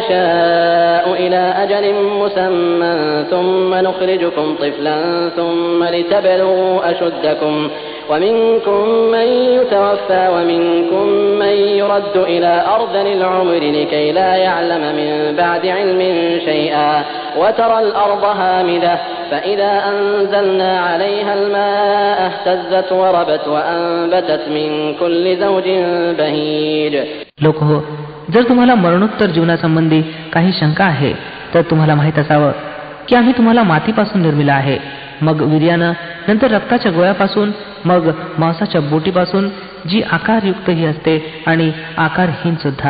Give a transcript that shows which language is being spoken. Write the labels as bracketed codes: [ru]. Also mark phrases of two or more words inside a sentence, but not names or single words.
[ar] نشاء إلى أجل مسمى ثم نخرجكم طفلا ثم لتبلغوا أشدكم ومنكم من يتوفى ومنكم من يرد إلى أرذل العمر لكي لا يعلم من بعد علم شيئا وترى الأرض هامدة فإذا أنزلنا عليها الماء اهتزت وربت وأنبتت من كل زوج بهيج. [mr] लोक हो, जर तुम्हाला मरणोत्तर जीवनासंबंधी काही शंका आहे तर तुम्हाला माहीत असावं की आम्ही तुम्हाला मातीपासून निर्मिला आहे, मग वीर्यानं, नंतर रक्ताच्या गोळ्यापासून, मग मांसाच्या बोटीपासून, जी आकारयुक्तही असते आणि आकारहीन सुद्धा.